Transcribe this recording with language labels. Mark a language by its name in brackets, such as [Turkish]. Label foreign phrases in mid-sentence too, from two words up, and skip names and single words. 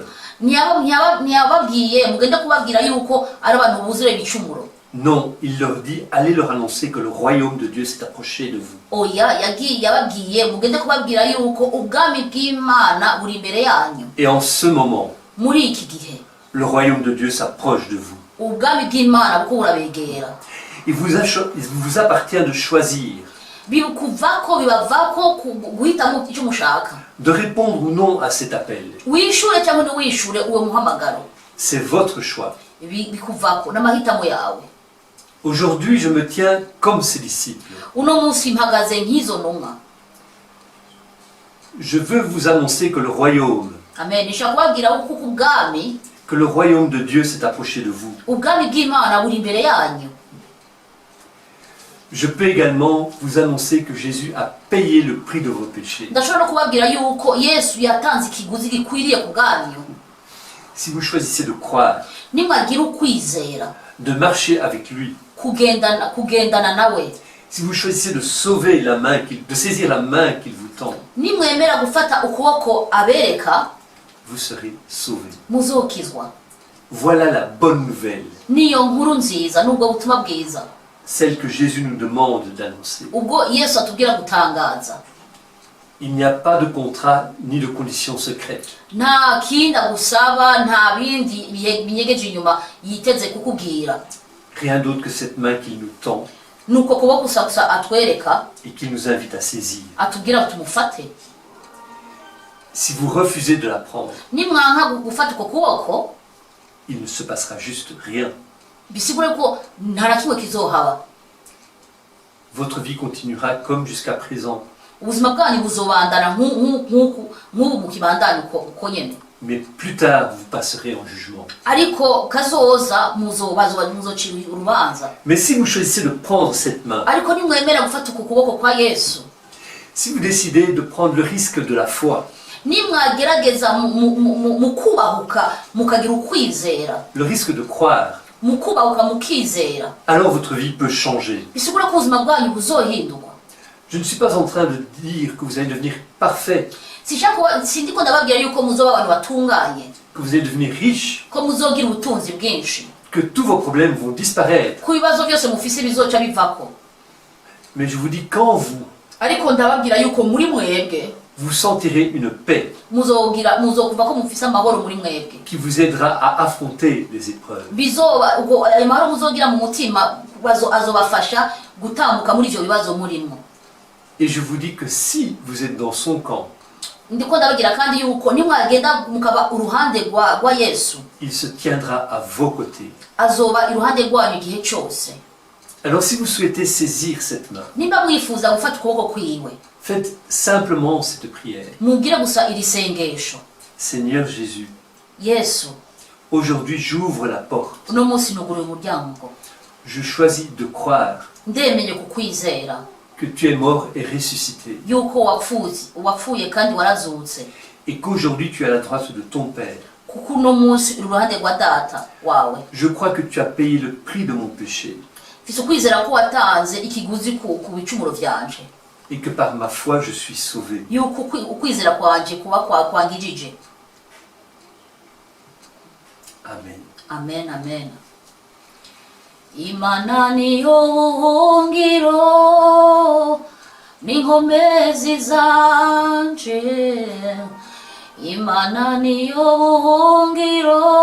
[Rundi] Ntiyababwiye mugende kubabwira yuko ari abantu buzure ibicumuro. [French] Non, il leur dit, allez leur annoncer que le royaume de Dieu s'est approché de vous. [Rundi] Oya, yababwiye mugende kubabwira yuko ubwami bw'Imana buri imbere yanyu. [French] Et en ce moment, [Rundi] Muri iki gihe [French] le royaume de Dieu s'approche de vous. [Rundi] ubwami bw'Imana buko burabegera. [French] Il vous appartient de choisir, [Rundi] bibavako guhitamo icyo mushaka. [French] de répondre ou non à cet appel. [Rundi] Wishure cyangwa ntiwishure uwo muhamagaro. [French] C'est votre choix. [Rundi] Bikuvako n'amahitamo yawe. [French] Aujourd'hui, je me tiens comme ses disciples. [Rundi] Uno munsi mpagaze nk'izo ntumwa. [French] Je veux vous annoncer que le royaume, [Rundi] Amen. Nishaka kubabwira uko ubwami, [French] que le royaume de Dieu s'est approché de vous. [Rundi] ubwami bw'Imana buri imbere yanyu. [French] Je peux également vous annoncer que Jésus a payé le prix de vos péchés. [Rundi] Ndashobora no kubabwira yuko Yesu yatanze ikiguzi gikwiriye ku bwanyu. [French] Si vous choisissez de croire, [Rundi] Nimwagira ukwizera, [French] de marcher avec lui, [Rundi] kugendana nawe, [French] si vous choisissez de sauver la main, de saisir la main qu'il vous tend, [Rundi] nimwemera gufata ukuboko abereka, [French] vous serez sauvés. [Rundi] muzokizwa. [French] Voilà la bonne nouvelle, [Rundi] Niyo nkuru nziza nubwo butumwa bwiza, [French] celle que Jésus nous demande d'annoncer. [Rundi] ubwo Yesu atubwira gutangaza. [French] Il n'y a pas de contrat ni de conditions secrètes. [Rundi] Nta kindi agusaba, nta bindi binyegeje inyuma yiteze kukubwira. [French] Rien d'autre que cette main qu'il nous tend [Rundi] Nuko kuboko gusa atwereka, [French] et qu'il nous invite à saisir. [Rundi] atubwira tumufate. [French] Si vous refusez de la prendre, [Rundi] Nimwanka gufata uko kuboko, [French] il ne se passera juste rien. [Rundi] bisigure ko nta na kimwe kizohaba. [French] Votre vie continuera comme jusqu'à présent. [Rundi] Ubuzima bwanyu buzobandana nk'ubu mukibandanya uko nyene. [French] Mais plus tard, vous passerez en jugement. [Rundi] Ariko kazoza muzocira urubanza. [French] Mais si vous choisissez de prendre cette main, [Rundi] Ariko nimwemera gufata uko kuboko kwa Yesu, [French] si vous décidez de prendre le risque de la foi, [Rundi] nimwagerageza mu kubahuka mukagira ukwizera, [French] le risque de croire, [Rundi] mu kubahuka mukizera, [French] alors votre vie peut changer. [Rundi] bisigura ko ubuzima bwanyu buzohindurwa. [French] Je ne suis pas en train de dire que vous allez devenir parfait, [Rundi] Sindiko ndababwira yuko muzoba abantu batunganye, [French] que vous allez devenir riche, [Rundi] ko muzogira ubutunzi bwinshi, [French] que tous vos problèmes vont disparaître. [Rundi] ku bibazo byose mufise bizoca bivako. [French] Mais je vous dis, quand vous, [Rundi] Ariko ndababwira yuko muri mwebwe [French] vous sentirez une paix [Rundi] muzokumva ko mufise amahoro muri mwebwe, [French] qui vous aidera à affronter les épreuves. [Rundi] bizoba ubwo ayo mahoro muzogira mu mutima azobafasha gutambuka muri ivyo bibazo murimo. [French] Et je vous dis que si vous êtes dans son camp, [Rundi] Ndiko ndabagira kandi yuko nimwagenda mukaba uruhande rwa Yesu, [French] il se tiendra à vos côtés. [Rundi] azoba iruhande rwanyu igihe cyose. [French] Alors si vous souhaitez saisir cette main, [Rundi] Nimba mwifuza gufata ukuboko kwiwe, [French] faites simplement cette prière. [Rundi] mubwire gusa iri sengesho: [French] Seigneur Jésus, [Rundi] Yesu, [French] aujourd'hui j'ouvre la porte. [Rundi] uno munsi nuguruye umuryango, [French] Je choisis de croire [Rundi] ndemeye kukwizera [French] que tu es mort et ressuscité, [Rundi] yuko wapfuye kandi warazutse, [French] et qu'aujourd'hui tu es à la droite de ton Père. [Rundi] kuko uno munsi uri iruhande rwa data wawe. [French] Je crois que tu as payé le prix de mon péché, [Rundi] mfise ukwizera ko watanze ikiguzi ku bicumuro vyanje, [French] et que par ma foi je suis sauvé. [Rundi] yuko ukwizera kwanje kuba kwangijije. Amen. Amen, amen. Imana niyo buhungiro n'inkomezi zanje, Imana niyo buhungiro